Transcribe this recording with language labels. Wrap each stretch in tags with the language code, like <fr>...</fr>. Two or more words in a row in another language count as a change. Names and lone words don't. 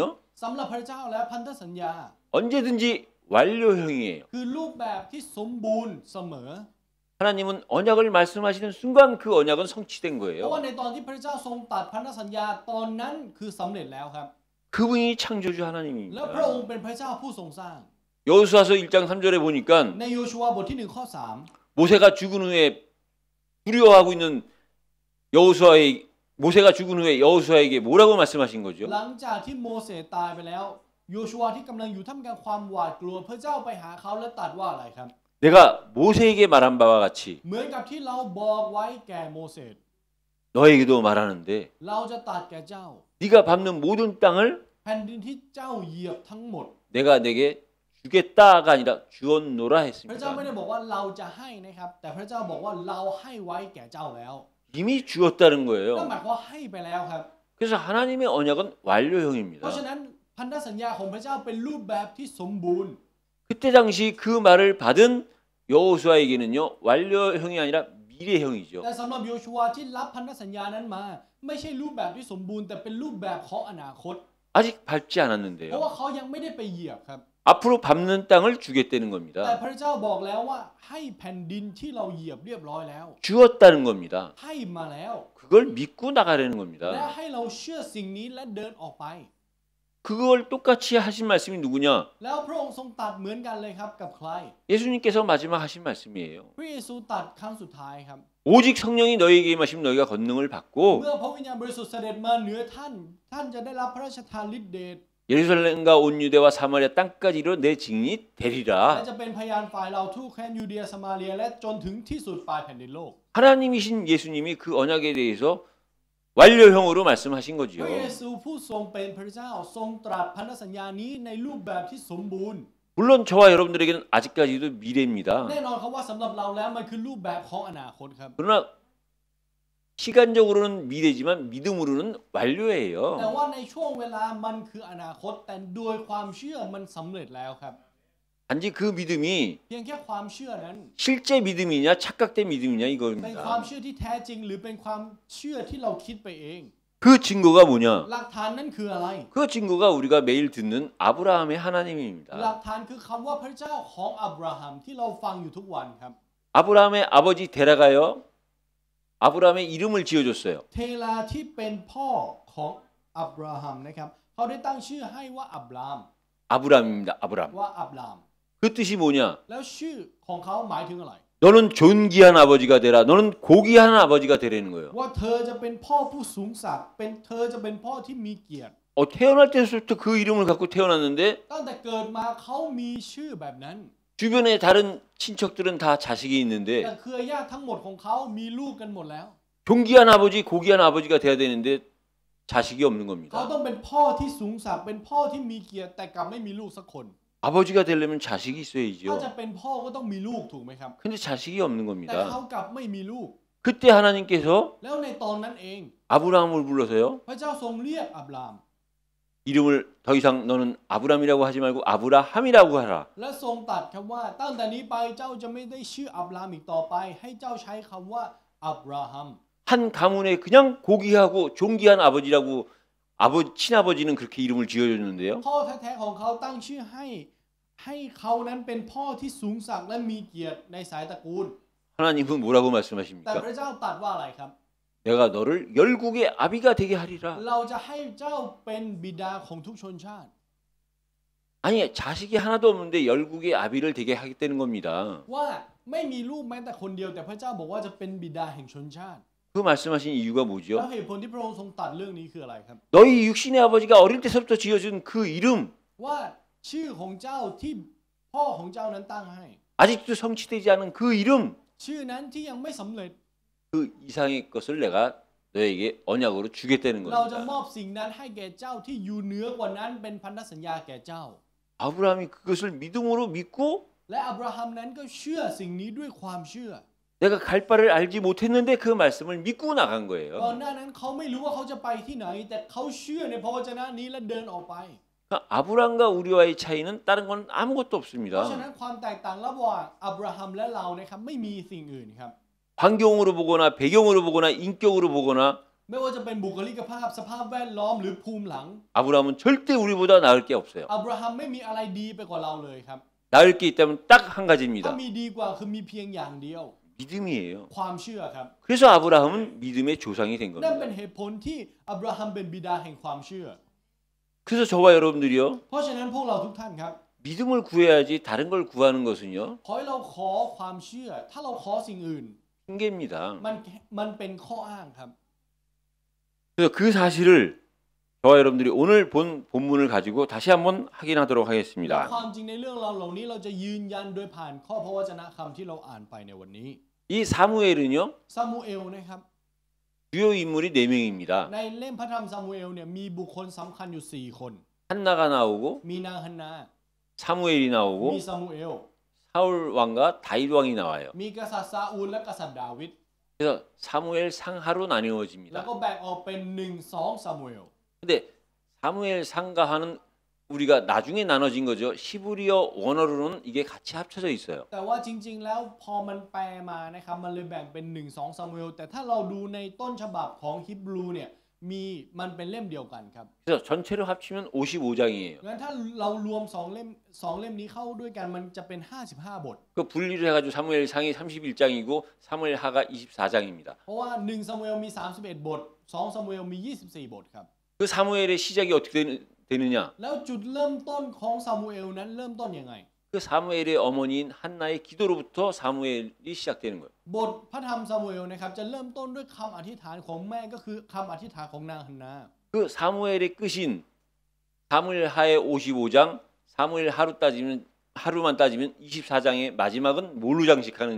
<th>สำหรับพระเจ้าและพันธสัญญา</th> <ko>언제든지 완료형이에요.</ko> <th>คือรูปแบบที่สมบูรณ์เสมอ</th> <ko>하나님은 언약을 말씀하시는 순간 그 언약은 성취된</ko> <th>เพราะ</th> <ko>거예요.</ko> <th>ว่าในตอนที่พระเจ้าทรงตัดพันธสัญญาตอนนั้นคือสำเร็จแล้วครับ</th> <ko>그분이 창조주</ko> <th>แล้วพระอง</th> <ko>하나님입니다.</ko> <th>ค์เป็นพระเจ้าผู้ทรงสร้าง</th> <ko>여호수아서 1장 3절에 보니까</ko> <th>ในโยชูวาบทที่1ข้อ</th> <ko>모세가 죽은 후에 두려워하고 있는 모세가 죽은 후에 여호수아에게 뭐라고 말씀하신 3 거죠?</ko> <th>หลังจากที่โมเสสตายไปแล้วโยชูวาที่กำลังอยู่ท่ามกลางความหวาดกลัวพระเจ้าไปหาเขาและตรัสว่าอะไรครับ</th> <ko>내가 모세에게 말한 바와 같이</ko> <th>เหมือนกับที่เราบอกไว้แก่โมเสส</th> <ko>너에게도 말하는데</ko> <th>เราจะตรัสแก่เจ้า</th> <ko>네가 밟는 모든 땅을</ko> <th>แผ่นดินที่เจ้าเหยียบทั้งหมด</th> <ko>내가 내게 주겠다가 아니라 주었노라</ko> <th>พระเจ้าไม่</th> <ko>했습니다.</ko> <th>ได้บอกว่าเราจะให้นะครับแต่พระเจ้าบอกว่าเราให้ไว้แก่เจ้าแล้ว</th> <ko>이미 주었다는</ko> <th>นั่น</th> <ko>거예요.</ko> <th>หมายความว่าให้ไปแล้วครับ</th> <ko>그래서 하나님의 언약은</ko> <th>เพ</th> <ko>완료형입니다.</ko> <th>ราะฉะนั้นพันธสัญญาของพระเจ้าเป็นรูปแบบที่สมบูรณ์</th> <ko>그때 당시 그 말을 받은 여호수아에게는요, 완료형이 아니라 미래형이죠.</ko> <th>แต่สำหรับโยชูวาที่รับพันธสัญญานั้นมา ไม่ใช่รูปแบบที่สมบูรณ์แต่เป็นรูปแบบของอนาคต</th> <ko>아직 밟지</ko> <th>เพราะ</th> <ko>않았는데요.</ko> <th>ว่าเขายังไม่ได้ไปเหยียบครับ</th> <ko>앞으로 밟는 땅을 주겠다는</ko> <th>แต่</th> <ko>겁니다.</ko> <th>พระเจ้าบอกแล้วว่าให้แผ่นดินที่เราเหยียบเรียบร้อยแล้ว</th> <ko>주었다는 겁니다.</ko> <th>ให้มาแล้ว</th> <ko>그걸 믿고 나가려는</ko> <th>และ</th> <ko>겁니다.</ko> <th>ให้เราเชื่อสิ่งนี้และเดินออกไป</th> <ko>그걸 똑같이 하신 말씀이 누구냐?</ko> <th>แล้วพระองค์ทรงตรัสเหมือนกันเลยครับกับใคร</th> <ko>예수님께서 마지막 하신 말씀이에요.</ko> <th>พระเยซูตรัสครั้งสุดท้ายครับ</th> <ko>오직 성령이 너에게 임하시면 너희가 권능을 받고</ko> <th>เมื่อพระวิญญาณบริสุทธิ์เสด็จมาเหนือท่าน ท่านจะได้รับพระราชทานฤทธิ์เดช</th> <ko>예루살렘과 온 유대와 사마리아 땅까지 이르러 내 증인이</ko> <th>และ</th> <ko>되리라.</ko> <th>จะเป็นพยานฝ่ายเราทุกแคว้นยูเดียสมาเรียและจนถึงที่สุดปลายแผ่นดินโลก</th> <ko>하나님이신 예수님이 그 언약에 대해서 완료형으로 말씀하신</ko> <th>พ</th> <ko>거지요.</ko> <th>ระเยซูผู้ทรงเป็นพระเจ้าทรงตรัสพันธสัญญานี้ในรูปแบบที่สมบูรณ์</th> <ko>물론 저와 여러분들에게는 아직까지도 미래입니다.</ko> <th>แน่นอนครับว่าสำหรับเราแล้วมันคือรูปแบบของอนาคตครับ</th> <ko>그러나 시간적으로는 미래지만 믿음으로는</ko> <th>แต่</th> <ko>완료예요.</ko> <th>ว่าในช่วงเวลามันคืออนาคตแต่โดยความเชื่อมันสำเร็จแล้วครับ</th> <ko>단지 그 믿음이</ko> <th>เพียงแค่ความเชื่อนั้น</th> <ko>실제 믿음이냐 착각된 믿음이냐</ko> <th>เป็น</th> <ko>이겁니다.</ko> <th>ความเชื่อที่แท้จริงหรือเป็นความเชื่อที่เราคิดไปเอง</th> <ko>그 증거가 뭐냐?</ko> <th>หลักฐานนั้นคืออะไร</th> <ko>그 증거가 우리가 매일 듣는 아브라함의</ko> <th>หลั</th> <ko>하나님입니다.</ko> <th>กฐานคือคำว่าพระเจ้าของอับราฮัมที่เราฟังอยู่ทุกวันครับ</th> <ko>아브라함의 아버지 데라가요. 아브라함의 이름을 지어줬어요.</ko> <th>เทลาที่เป็นพ่อของอับราฮัมนะครับเขาได้ตั้งชื่อให้ว่าอับราม</th> <ko>아브라함입니다. 아브라함.</ko> <th>ว่าอับราม</th> <ko>그 뜻이 뭐냐?</ko> <th>แล้วชื่อของเขาหมายถึงอะไร</th> <ko>너는 존귀한 아버지가 되라. 너는 고귀한 아버지가 되라는 거예요.</ko> <th>ว่าเธอจะเป็นพ่อผู้สูงศักดิ์เป็นเธอจะเป็นพ่อที่มีเกียรติ</th> <ko>태어날 때부터 그 이름을 갖고 태어났는데</ko> <th>ตั้งแต่เกิดมาเขามีชื่อแบบนั้น</th> <ko>주변에 다른 친척들은 다 자식이</ko> <th>แต่</th> <ko>있는데</ko> <th>เครือญาติทั้งหมดของเขามีลูกกันหมดแล้ว</th> <ko>존귀한 아버지, 고귀한 아버지가 돼야 되는데 자식이 없는</ko> <th>เขา</th> <ko>겁니다.</ko> <th>ต้องเป็นพ่อที่สูงศักดิ์เป็นพ่อที่มีเกียรติแต่กลับไม่มีลูกสักคน</th> <ko>아버지가 되려면 자식이</ko> <th>ถ้า</th> <ko>있어야죠.</ko> <th>จะเป็นพ่อก็ต้องมีลูกถูกไหมครับ</th> <ko>근데 자식이 없는</ko> <th>แต่เขา</th> <ko>겁니다.</ko> <th>กลับไม่มีลูก</th> <ko>그때 하나님께서</ko> <th>แล้วในตอนนั้นเอง</th> <ko>아브라함을 불러서요.</ko> <th>พระเจ้าทรงเรียกอับราม</th> <ko>이름을 더 이상 너는 아브라함이라고 하지 말고 아브라함이라고 하라.</ko> <th>และทรงตรัสคำว่าตั้งแต่นี้ไปเจ้าจะไม่ได้ชื่ออับรามอีกต่อไป ให้เจ้าใช้คำว่าอับราฮัม</th> <ko>한 가문에 그냥 고귀하고 존귀한 아버지라고 친아버지는 그렇게 이름을 지어줬는데요.</ko> <th>พ่อแท้ๆของเขาตั้งชื่อให้เขานั้นเป็นพ่อที่สูงศักดิ์และมีเกียรติในสายตระกูล</th> <ko>하나님은 뭐라고</ko> <th>แต่</th> <ko>말씀하십니까?</ko> <th>พระเจ้าตรัสว่าอะไรครับ</th> <ko>내가 너를 열국의 아비가 되게 하리라.</ko> <th>เราจะให้เจ้าเป็นบิดาของทุกชนชาติ</th> <ko>아니 자식이 하나도 없는데 열국의 아비를 되게 하겠다는 겁니다.</ko> <th>ว่าไม่มีลูกแม้แต่คนเดียวแต่พระเจ้าบอกว่าจะเป็นบิดาแห่งชนชาติ</th> <ko>그 말씀하신 이유가</ko> <th>แล้ว</th> <ko>뭐죠?</ko> <th>เหตุผลที่พระองค์ทรงตรัสเรื่องนี้คืออะไรครับ</th> <ko>너희 육신의 아버지가 어릴 때서부터 지어준 그 이름</ko> <th>ว่าชื่อของเจ้าที่พ่อของเจ้านั้นตั้งให้</th> <ko>아직도 성취되지 않은 그 이름,</ko> <th>ชื่อนั้นที่ยังไม่สำเร็จ</th> <ko>그 이상의 것을 내가 너에게 언약으로 주겠다는</ko> <th>เราจะม</th> <ko>겁니다.</ko> <th>อบสิ่งนั้นให้แก่เจ้าที่อยู่เหนือกว่านั้นเป็นพันธสัญญาแก่เจ้า</th> <ko>아브라함이 그것을 믿음으로 믿고</ko> <th>และอับราฮัมนั้นก็เชื่อสิ่งนี้ด้วยความเชื่อ</th> <ko>내가 갈 바를 알지 못했는데 그 말씀을 믿고 나간</ko> <th>ก่อน</th> <ko>거예요.</ko> <th>หน้านั้นเขาไม่รู้ว่าเขาจะไปที่ไหน แต่เขาเชื่อในพระวจนะนี้และเดินออกไป</th> <ko>그러니까 아브라함과 우리와의 차이는 다른 건 아무것도</ko> <th>เพราะฉะนั้</th> <ko>없습니다.</ko> <th>นความแตกต่างระหว่างอับราฮัมและเรานะครับไม่มีสิ่งอื่นครับ</th> <ko>환경으로 보거나 배경으로 보거나 인격으로 보거나</ko> <th>ไม่ว่าจะเป็นบุคลิกภาพสภาพแวดล้อมหรือภูมิหลัง</th> <ko>아브라함은 절대 우리보다 나을 게 없어요.</ko> <th>อับราฮัมไม่มีอะไรดีไปกว่าเราเลยครับ</th> <ko>나을 게 있다면 딱 한</ko> <th>ถ้า</th> <ko>가지입니다.</ko> <th>มีดีกว่าคือมีเพียงอย่างเดียว</th> <ko>믿음이에요.</ko> <th>ความเชื่อครับ</th> <ko>그래서 아브라함은 믿음의 조상이 된</ko> <th>นั่นเป็น</th> <ko>겁니다.</ko> <th>เหตุผลที่อับราฮัมเป็นบิดาแห่งความเชื่อ</th> <ko>그래서 저와 여러분들이요</ko> <th>เพราะฉะนั้นพวกเราทุกท่านครับ</th> <ko>믿음을 구해야지 다른 걸 구하는 것은요</ko> <th>ขอให้เราขอความเชื่อ ถ้าเราขอสิ่งอื่น</th> <ko>핑계입니다.</ko> <th>มันเป็นข้ออ้างครับ</th> <ko>그래서 그 사실을 저와 여러분들이 오늘 본 본문을 가지고 다시 한번 확인하도록</ko> <th>และ</th> <ko>하겠습니다.</ko> <th>ความจริงในเรื่องราวเหล่านี้เราจะยืนยันโดยผ่านข้อพระวจนะคำที่เราอ่านไปในวันนี้</th> <ko>이 사무엘은요</ko> <th>ซามูเอลนะครับ</th> <ko>주요 인물이 4명입니다.</ko> <th>ในเล่มพระธรรมซามูเอลเนี่ยมีบุคคลสำคัญอยู่4คน</th> <ko>한나가 나오고</ko> <th>มีนางฮันนา</th> <ko>사무엘이</ko> <th>มี</th> <ko>나오고</ko> <th>ซามูเอล</th> <ko>사울 왕과 다윗 왕이 나와요.</ko> <th>มีกษัตริย์ซาอูลและกษัตริย์ดาวิด</th> <ko>그래서 사무엘 상하로</ko> <th>แล้ว</th> <ko>나뉘어집니다.</ko> <th>ก็แบ่งออกเป็น1-2ซามูเอล</th> <ko>근데 사무엘 상가하는 우리가 나중에 나눠진 거죠. 히브리어 원어로는 이게 같이 합쳐져 있어요.</ko> <th>แต่ว่าจริงๆแล้วพอมันแปลมานะครับมันเลยแบ่งเป็น1-2ซามูเอลแต่ถ้าเราดูในต้นฉบับของฮิบรูเนี่ยมันเป็นเล่มเดียวกันครับ</th> <ko>그래서 전체로 합치면 55장이에요.</ko> <th>งั้นถ้าเรารวม2 เล่มนี้เข้าด้วยกันมันจะเป็น55บท</th> <ko>그 분리를 해가지고 사무엘 상이 31장이고 사무엘 하가 24장입니다.</ko> <th>เพราะว่า1ซามูเอลมี31บท2ซามูเอลมี24บทครับ</th> <ko>그 사무엘의 시작이 어떻게 되느냐?</ko> <th>แล้วจุดเริ่มต้นของซามูเอลนั้นเริ่มต้นยังไง</th> <ko>그 사무엘의 어머니인 한나의 기도로부터 사무엘이 시작되는 거예요.</ko> <th>บทพระธรรมซามูเอลนะครับจะเริ่มต้นด้วยคำอธิษฐานของแม่ก็คือคำอธิษฐานของนางฮันนา</th> <ko>그 사무엘의 끝인 사무엘 하의 55장, 사무엘 하루만 따지면 24장의 마지막은 뭘로 장식하느냐?</ko>